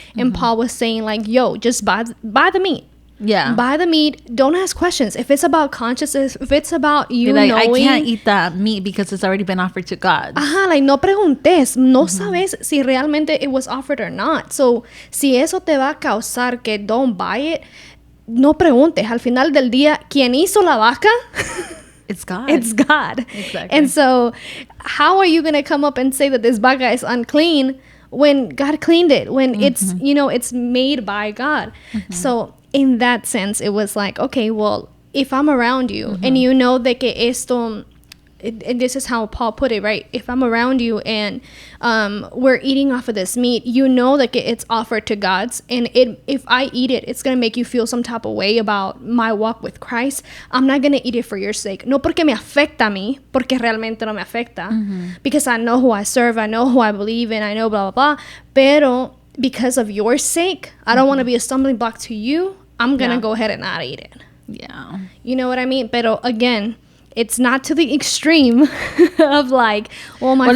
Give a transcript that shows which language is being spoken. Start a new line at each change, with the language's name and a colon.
English: And Paul was saying like, yo, just buy the meat. Yeah. Buy the meat. Don't ask questions. If it's about consciousness, if it's about you like, knowing, I can't eat that meat because it's already been offered to God.
Spanish: Like no preguntes. No sabes si realmente
English: it was offered or not.
Spanish: So, si eso te va a causar que
English: don't buy it,
Spanish: no preguntes. Al final del día, ¿quién hizo la vaca?
English: It's God. It's God. Exactly. And so, how are you going to come up and say that this vaca is unclean when God cleaned it? When it's, it's made by God. So, in that sense, it was like, okay, well, if I'm around you and you know
Spanish: de que esto,
English: and this is how Paul put it, right? If I'm around you and we're eating off of this meat, you know that it's offered to God's, and if I eat it, it's going to make you feel some type of way about my walk with Christ. I'm not going to eat it for your sake.
Spanish: No porque me afecta a mí, porque realmente no me afecta.
English: Because I know who I serve, I know who I believe in, I know blah, blah, blah. Pero because of your sake, I don't want to be a stumbling block to you. I'm going to go ahead and not eat it. Yeah. You know what I mean? Pero again, it's not to the extreme of like, well, my friend,